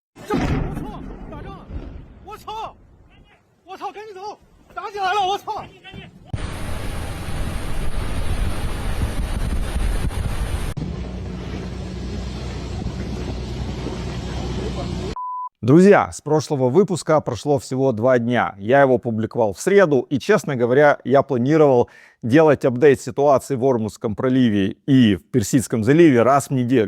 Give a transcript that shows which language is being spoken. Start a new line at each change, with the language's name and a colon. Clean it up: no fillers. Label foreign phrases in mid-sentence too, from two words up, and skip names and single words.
Chinese: 这我操，打仗了！我操！我操，赶紧走！打起来了！我操！
Russian: Друзья, с прошлого выпуска прошло всего 2 дня. Я его публиковал в среду, и, честно говоря, я планировал делать апдейт ситуации в Ормузском проливе и в Персидском заливе раз в неделю.